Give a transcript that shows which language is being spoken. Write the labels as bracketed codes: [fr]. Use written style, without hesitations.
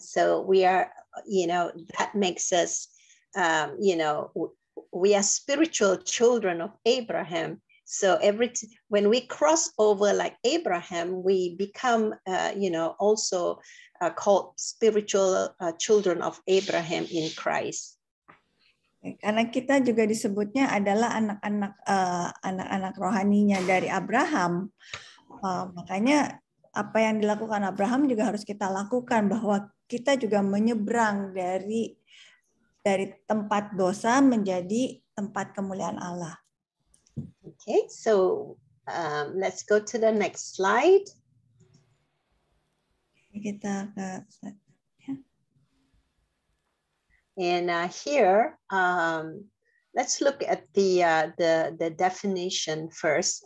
[en] So we are, you know, that makes us, you know, we are spiritual children of Abraham. So when we cross over like Abraham, we become, you know, also called spiritual children of Abraham in Christ. [id] Karena kita juga disebutnya adalah anak-anak rohaninya dari Abraham, makanya apa yang dilakukan Abraham juga harus kita lakukan, bahwa kita juga menyeberang dari tempat dosa menjadi tempat kemuliaan Allah. [en] Okay, so Let's go to the next slide. [id] Kita ke slide. [en] And here, let's look at the definition first.